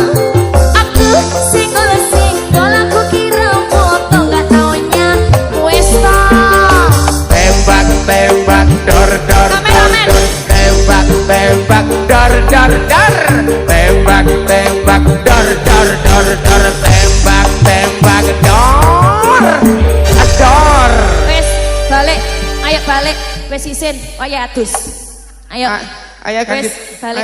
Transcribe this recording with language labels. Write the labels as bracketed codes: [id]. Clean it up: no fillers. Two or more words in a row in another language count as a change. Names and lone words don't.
[id] Aku singgol-singgol aku kira foto gak taunya Vespa. Tembak-tembak dor-dor-dor, Kamen. tembak-tembak dor-dor-dor, tembak-tembak dor-dor-dor-dor, tembak-tembak dor. Ador. [jv] Wes balik, ayo balik. Wes isin, ayo adus. Ayo. Ayo ganti. Wes balik.